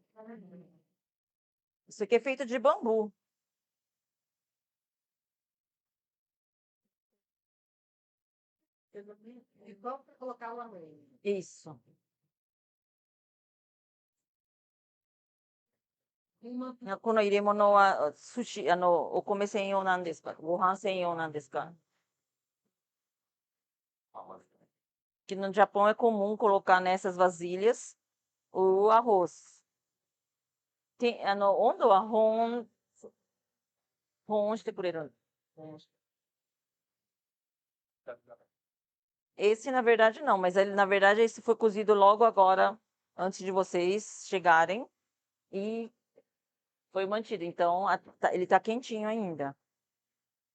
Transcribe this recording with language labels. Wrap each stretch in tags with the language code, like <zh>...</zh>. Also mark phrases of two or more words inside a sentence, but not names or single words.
<pt>Isso aqui é feito de bambu. Igual para colocar o arroz. Isso. Uma</pt> <ja>この入れ物は寿司、お米専用なんですか？ご飯専用なんですか？</ja> <pt>Que no Japão é comum colocar nessas vasilhas o arroz. Tem,</pt> <ja>温度は保温してくれる。</ja> <pt>Esse, na verdade, não, mas ele, na verdade, esse foi cozido logo agora, antes de vocês chegarem, e foi mantido. Então, ele tá quentinho ainda.</pt>